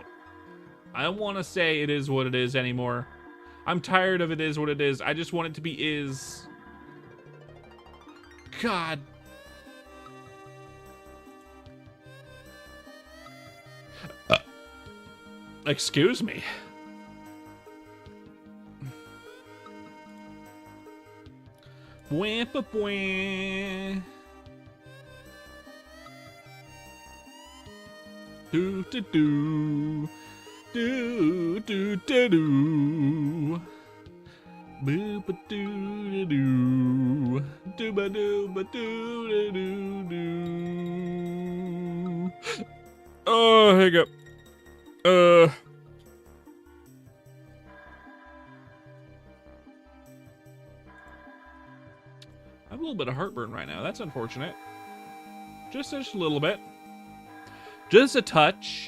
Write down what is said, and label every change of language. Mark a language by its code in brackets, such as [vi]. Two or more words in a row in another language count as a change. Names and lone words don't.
[en] I don't want to say it is what it is anymore. I'm tired of it is what it is. I just want it to be is. God. Excuse me. Wampa bwah. Do do do. Do do do do. Boo ba doo doo. Do ba doo ba doo doo doo. Oh, hiccup. I have a little bit of heartburn right now. That's unfortunate. Just a little bit. Just a touch.